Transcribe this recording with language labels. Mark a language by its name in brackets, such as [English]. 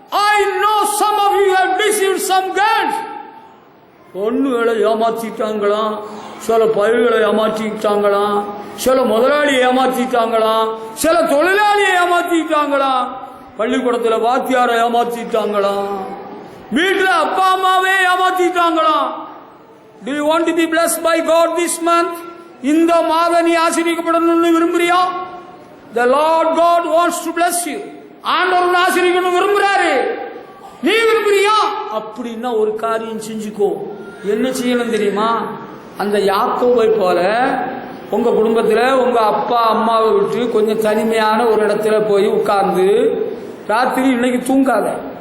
[English] I know some of you have deceived some girls. [Tamil] பொண்ணுகளை ஏமாத்திட்டாங்களாம், சில பயிர்களை ஏமாற்றிட்டாங்களாம், சில முதலாளியை ஏமாத்திட்டாங்களாம், சில தொழிலாளியை ஏமாத்திட்டாங்களாம், பள்ளிக்கூடத்தில் வாத்தியாரை ஏமாத்திட்டாங்களாம், வீட்டில் அப்பா அம்மாவே ஏமாத்திட்டாங்களாம். [English] Do you want to be blessed by God this month? [Tamil] இந்த மாதம் நீ ஆசீர்வதிக்கப்படணும்னு விரும்புறியா? [English] The Lord God wants to bless you. [Tamil] ஆண்டவர் ஆசீர்வதிக்கணும் விரும்புறாரு. நீ விரும்புறியா? அப்படின்னா ஒரு காரியம் செஞ்சுக்கோ. என்ன செய்யணும் தெரியுமா? அந்த யாக்கோபை போல உங்க குடும்பத்தில் உங்க அப்பா அம்மாவை விட்டு கொஞ்சம் தனிமையான ஒரு இடத்துல போய் உட்கார்ந்து ராத்திரி இன்னைக்கு தூங்காத.